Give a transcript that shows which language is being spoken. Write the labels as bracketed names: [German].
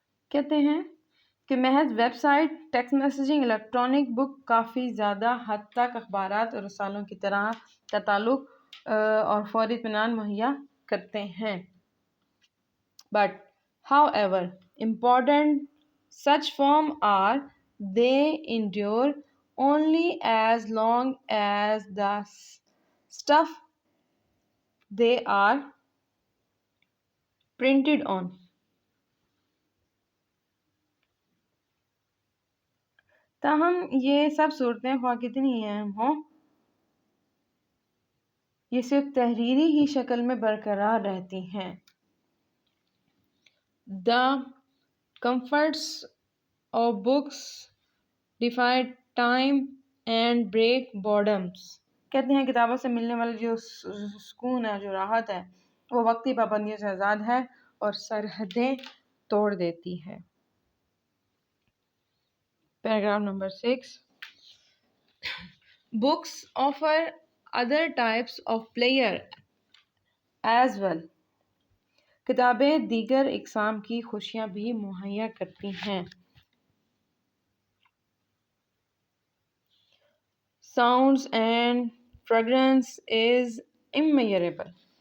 [Urdu] کہتے ہیں کہ محض web site, text messaging, electronic بک کافی زیادہ حد تک اخبارات اور رسالوں کی طرح کا تعلق اور فوری اطمینان مہیا کرتے ہیں. [English] But however important such forms are, they endure only as long as the stuff they are printed on. [Urdu] تاہم یہ سب صورتیں خواہ کتنی اہم ہوں، یہ صرف تحریری ہی شکل میں برقرار رہتی ہیں. [English] The comforts of books defy time and break boredoms. [Urdu] کہتے ہیں کتابوں سے ملنے والا جو سکون ہے، جو راحت ہے، وہ وقتی پابندیوں سے آزاد ہے اور سرحدیں توڑ دیتی ہے. [English] Paragraph number 6. Books offer other types of pleasure as well. [Urdu] کتابیں دیگر اقسام کی خوشیاں بھی مہیا کرتی ہیں. [English] Sounds and fragrance is immeasurable.